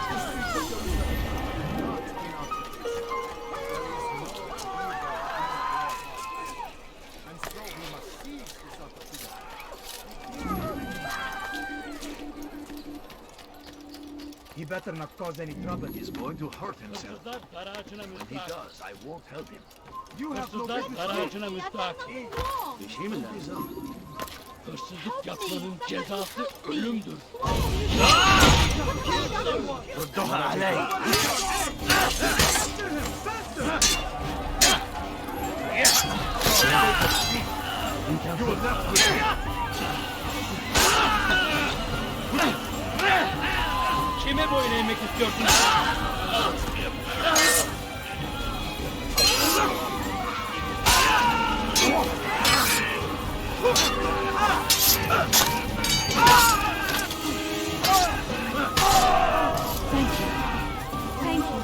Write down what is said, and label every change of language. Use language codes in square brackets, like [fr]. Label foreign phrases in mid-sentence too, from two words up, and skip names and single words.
[en] He better not cause any trouble. He's going to hurt himself. [tr] Hırsızlar dar ağacına [en] When he [tr] müstahak. [en] does, I won't help him. You have no [tr] Hırsızlar dar [en] business. [tr] ağacına müstahak. Bir şey mi lazım? Hırsızlık yapmanın cezası ölümdür. [ar] ردها علي. [tr] Kime boyun eğmek istiyorsun? [en] Thank you. Thank you.